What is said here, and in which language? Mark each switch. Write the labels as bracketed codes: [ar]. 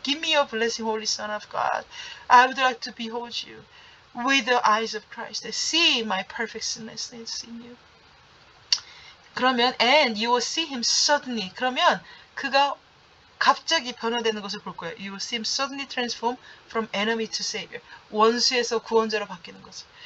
[en] Give me your blessing, Holy Son of God. I would like to behold you with the eyes of Christ. See my perfect sinlessness in you. 그러면 and you will see him suddenly. [ko] 그러면 그가 갑자기 변화되는 것을 볼 거예요. [en] You will see him suddenly transform from enemy to savior. [ko] 원수에서 구원자로 바뀌는 것을.